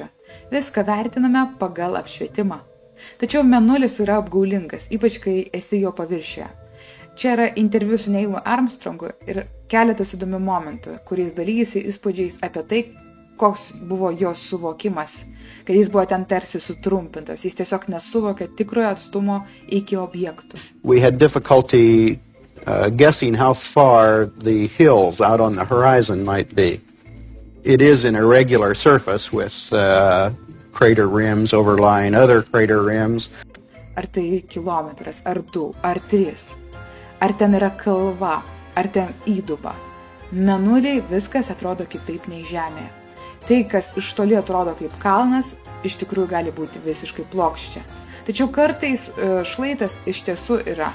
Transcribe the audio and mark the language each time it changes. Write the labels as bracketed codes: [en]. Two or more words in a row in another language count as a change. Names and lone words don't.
[lt] Viską vertiname pagal apšvietimą. Tačiau Mėnulis yra apgaulingas, ypač kai esi jo paviršiuje. Čia yra interviu su Neilu Armstrongu ir keletas įdomių momentų, kuriais dalyjasi įspūdžiais apie tai, koks buvo jo suvokimas, kad jis buvo ten tarsi sutrumpintas, jis tiesiog nesuvokė tikrojo atstumo iki objektų. [en] We had difficulty guessing how far the hills out on the horizon might be. It is an irregular surface with crater rims overlying other crater rims. [lt] Ar tai kilometras, ar 2, ar 3? Ar ten yra kalva, ar ten įduba? Mėnuliai viskas atrodo kitaip nei Žemėje. Tai, kas iš toli atrodo kaip kalnas, iš tikrųjų gali būti visiškai plokščia. Tačiau kartais šlaitas iš tiesų yra.